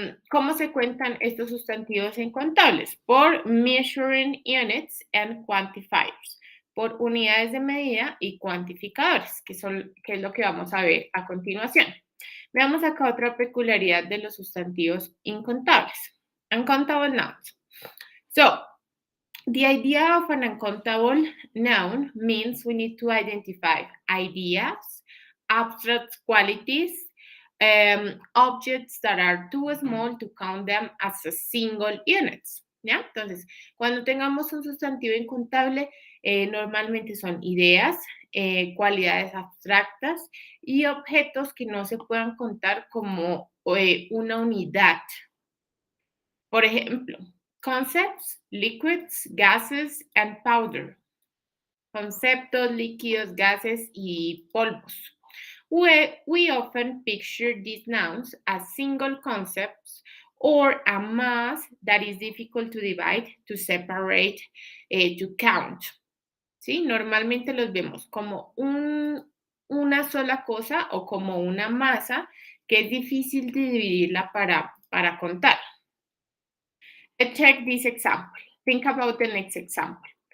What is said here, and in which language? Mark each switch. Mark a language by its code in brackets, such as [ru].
[es] ¿Cómo se cuentan estos sustantivos incontables? Por [en] measuring units and quantifiers, [es] por unidades de medida y cuantificadores, que es lo que vamos a ver a continuación. Veamos acá otra peculiaridad de los sustantivos incontables. [en] Uncountable nouns. So, the idea of an uncountable noun means we need to identify ideas, abstract qualities, objects that are too small to count them as a single unit. [es] ¿Ya? Entonces, cuando tengamos un sustantivo incontable, normalmente son ideas, cualidades abstractas y objetos que no se puedan contar como una unidad. Por ejemplo, [en] concepts, liquids, gases, and powder. [es] Conceptos, líquidos, gases y polvos. [en] We often picture these nouns as single concepts or a mass that is difficult to divide, to separate, to count. [es] ¿Sí? Normalmente los vemos como una sola cosa o como una masa que es difícil de dividirla para para contar. [en] Let's check this example. Think about the next example.